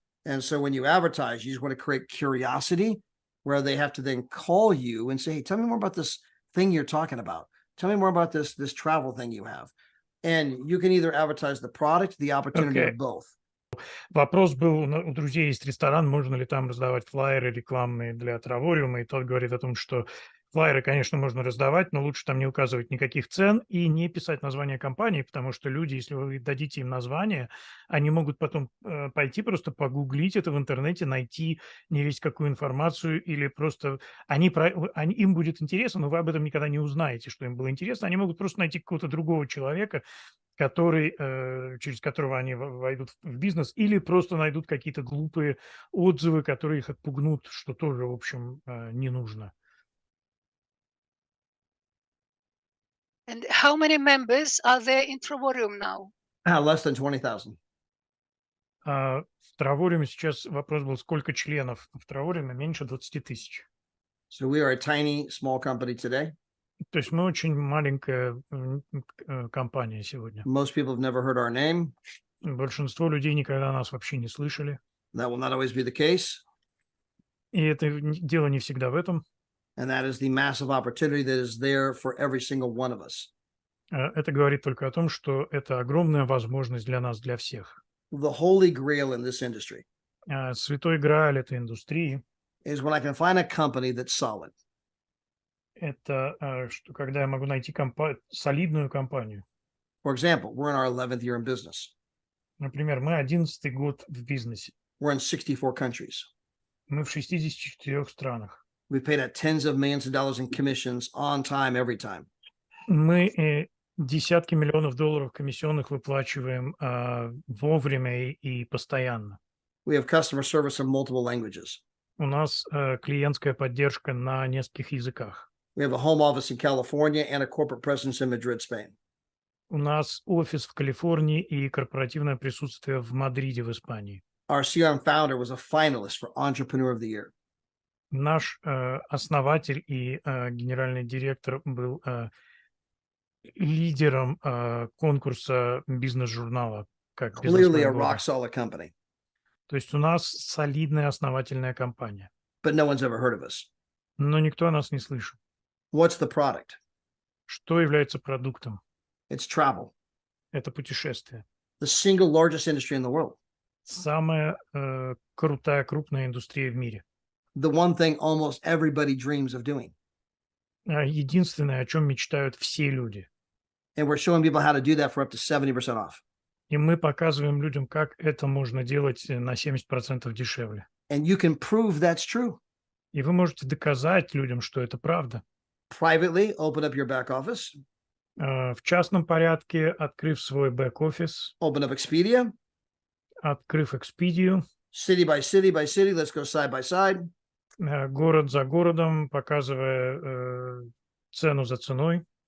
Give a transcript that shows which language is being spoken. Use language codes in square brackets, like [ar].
[en] And so when you advertise, you just want to create curiosity where they have to then call you and say, hey, tell me more about this thing you're talking about. Tell me more about this travel thing you have. And you can either advertise the product, the opportunity, or both. [ru] Вопрос был, у друзей есть ресторан, можно ли там раздавать флаеры рекламные для Травориума, и тот говорит о том, что флаеры, конечно, можно раздавать, но лучше там не указывать никаких цен и не писать название компании, потому что люди, если вы дадите им название, они могут потом пойти просто погуглить это в интернете, найти не весь какую информацию, или просто им будет интересно, но вы об этом никогда не узнаете, что им было интересно. Они могут просто найти какого-то другого человека, через которого они войдут в бизнес, или просто найдут какие-то глупые отзывы, которые их отпугнут, что тоже, в общем, не нужно. [en] And how many members are there in Travorium now? Less than 20,000. [ru] В Травориуме сейчас вопрос был, сколько членов в Травориуме? Меньше 20 тысяч. [en] So we are a tiny, small company today. [ru] То есть мы очень маленькая компания сегодня. [en] Most people have never heard our name. [ru] Большинство людей никогда нас вообще не слышали. [en] That will not always be the case. [ru] И это дело не всегда в этом. [en] And that is the massive opportunity that is there for every single one of us. [ru] Это говорит только о том, что это огромная возможность для нас, для всех. [en] The holy grail in this industry [ru] Святой Грааль этой индустрии [en] is when I can find a company that's solid. [ru] Это что когда я могу найти солидную компанию. [en] For example, we're in our 11th year in business. [ru] Например, мы 11-й год в бизнесе. [en] We're in 64 countries. [ru] Мы в 64 странах. [en] We've paid out tens of millions of dollars in commissions on time, every time. [ru] Мы десятки миллионов долларов комиссионных выплачиваем вовремя и постоянно. [en] We have customer service in multiple languages. [ru] У нас клиентская поддержка на нескольких языках. [en] We have a home office in California and a corporate presence in Madrid, Spain. [ru] У нас офис в Калифорнии и корпоративное присутствие в Мадриде, в Испании. [en] Our CRM founder was a finalist for Entrepreneur of the Year. [ru] Наш основатель и генеральный директор был лидером конкурса бизнес-журнала. [en] Clearly a rock solid company. [ru] То есть у нас солидная основательная компания. [en] But no one's ever heard of us. [ru] Но никто о нас не слышит. [en] What's the product? [ru] Что является продуктом? [en] It's travel. [ru] Это путешествие. [en] The single largest industry in the world. [ru] Самая крупная индустрия в мире. [en] The one thing almost everybody dreams of doing. [ru] Единственное, о чем мечтают все люди. [en] And we're showing people how to do that for up to 70% off. [ru] И мы показываем людям, как это можно делать на 70% дешевле. [en] And you can prove that's true. [ru] И вы можете доказать людям, что это правда. [en] Privately, open up your back office. [ru] В частном порядке, открыв свой бэк-офис, [en] Open up Expedia. [ru] открыв Expedia, [en] City by city by city. Let's go side by side. [ru] город за городом, показывая цену за ценой,